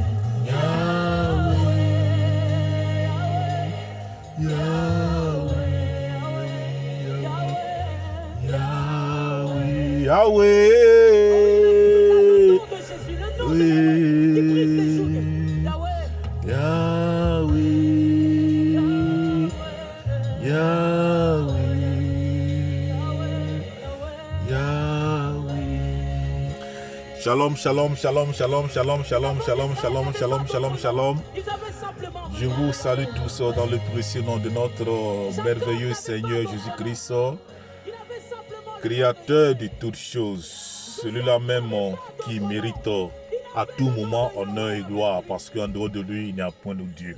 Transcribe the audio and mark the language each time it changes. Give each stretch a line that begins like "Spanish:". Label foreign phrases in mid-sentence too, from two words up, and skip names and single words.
French: Yahweh. Yahweh. Yahweh. Yahweh. Le nom de Jésus. Le nom de Yahweh qui brise les jougs. Yahweh. Yahweh. Yahweh. Yahweh.
Hebrew: שלום, שלום, שלום, שלום, שלום, שלום, שלום, שלום, שלום, שלום, שלום.
French: Ils avaient simplement Je vous salue tous dans le précieux nom de notre merveilleux Seigneur Jésus-Christ, Il avait simplement Créateur de toutes choses, celui-là même qui mérite à tout moment honneur et gloire, parce qu'en dehors de lui, il n'y a point de Dieu.